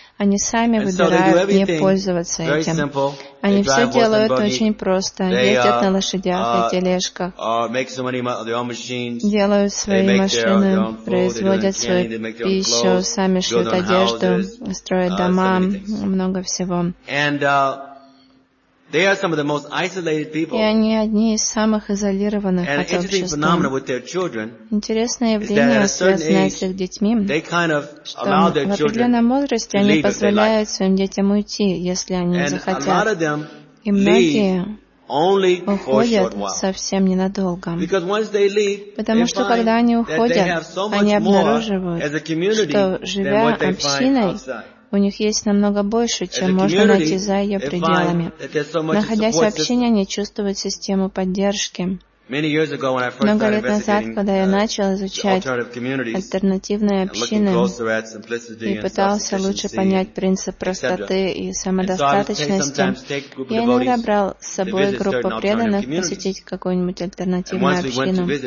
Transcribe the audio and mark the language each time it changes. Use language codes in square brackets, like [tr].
[ru] Они сами выбирают не пользоваться этим. Они все делают очень просто. Ездят на лошадях и тележках. Делают свои машины, производят свою пищу, сами шьют одежду, строят дома, много всего. [en] They are some of the most isolated people. And an interesting phenomenon with their children is that at a certain age, they kind of allow their children to leave if they like. And a lot of them leave only for a short while. Because once they leave, they find that they have so much more as a community than what they find outside. [ru] У них есть намного больше, чем можно найти за ее пределами. Находясь в общине, они чувствуют систему поддержки. Много лет назад, когда я начал изучать альтернативные общины и пытался лучше понять принцип простоты и самодостаточности, я иногда брал с собой группу преданных посетить какую-нибудь альтернативную общину.